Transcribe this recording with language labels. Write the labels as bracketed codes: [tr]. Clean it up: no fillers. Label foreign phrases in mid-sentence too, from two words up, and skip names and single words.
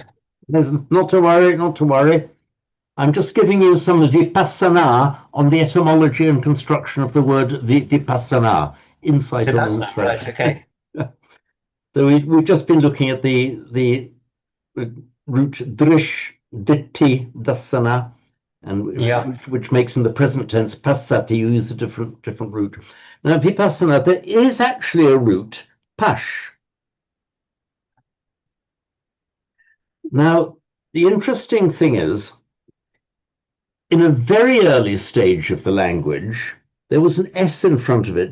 [en] Not to worry, not to worry. I'm just giving you some vipassana on the etymology and construction of the word vipassana, insight or insight. Right, okay. So we've just been looking at the root [pi] drish, ditti, dasana, [en] and which makes in the present tense passati, you use a different root. Now vipassana, there is actually a root, pash. Now the interesting thing is, in a very early stage of the language, there was an S in front of it.